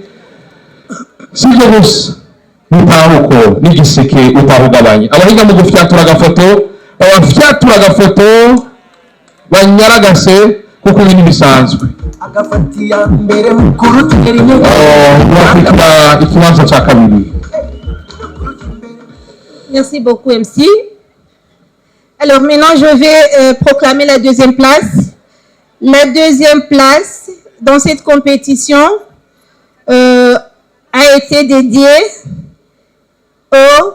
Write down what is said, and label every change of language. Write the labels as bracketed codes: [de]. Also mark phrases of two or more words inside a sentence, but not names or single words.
[rn] sivyo gusa ntahuko n'igiseke utahugabanye. abahiga mu gufyatura agafoto abafyatura agafoto banyaragase kuko ibintu bisanzwe. agafatiya mbere mukuru tugera ikibanza cya kabiri. [fr] Merci beaucoup, MC. Alors maintenant, je vais proclamer la 2e place. La 2e place dans cette compétition a été dédiée au...